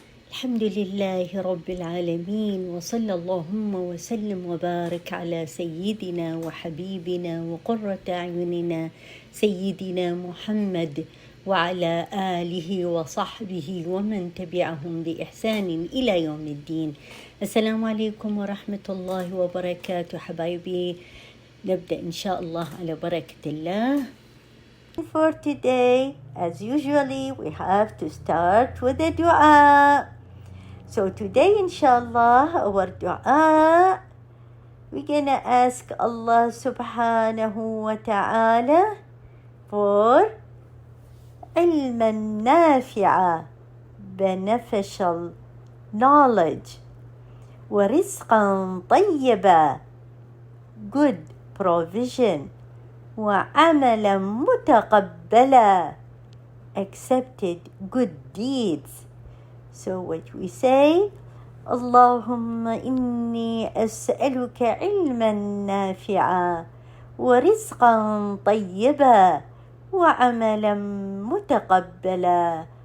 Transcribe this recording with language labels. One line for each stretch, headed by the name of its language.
Arabic: الحمد لله رب العالمين، وصلى اللهم وسلم وبارك على سيدنا وحبيبنا وقرة أعيننا سيدنا محمد وعلى آله وصحبه ومن تبعهم بإحسان إلى يوم الدين. السلام عليكم ورحمة الله وبركاته حبايبي. نبدأ إن شاء الله على بركة الله.
English: For today, as usually, we have to start with a dua. So today, inshallah, our dua, we're gonna ask Allah subhanahu wa ta'ala for
Arabic: علما نافعا,
English: beneficial knowledge,
Arabic: ورزقا طيبا,
English: good provision,
Arabic: وعملا متقبلا,
English: accepted good deeds. So what we say,
Arabic: اللهم إني أسألك علما نافعا ورزقا طيبا وعملا متقبلا.